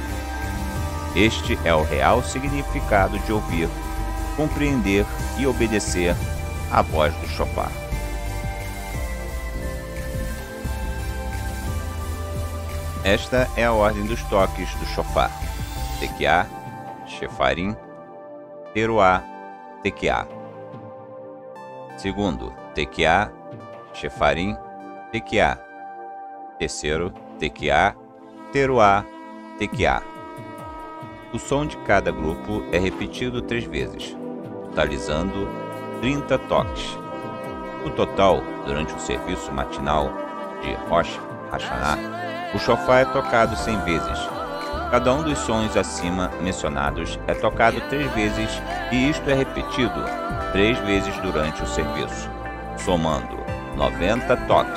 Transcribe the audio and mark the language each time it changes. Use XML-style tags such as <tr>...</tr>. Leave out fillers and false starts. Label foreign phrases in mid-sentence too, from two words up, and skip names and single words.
<pt>Este é o real significado de ouvir, compreender e obedecer à voz do shofar. Esta é a ordem dos toques do shofar: Tekiá, Shefarim, Teruá, Tekiá. Segundo, Tekiá, Shefarim, Tekiá. Terceiro, Tekiá, Teruá, Tekiá. O som de cada grupo é repetido 3 vezes, totalizando 30 toques. No total, durante o serviço matinal de Rosh Hashanah, o shofar é tocado 100 vezes. Cada um dos sons acima mencionados é tocado 3 vezes e isto é repetido 3 vezes durante o serviço, somando 90 toques.</pt>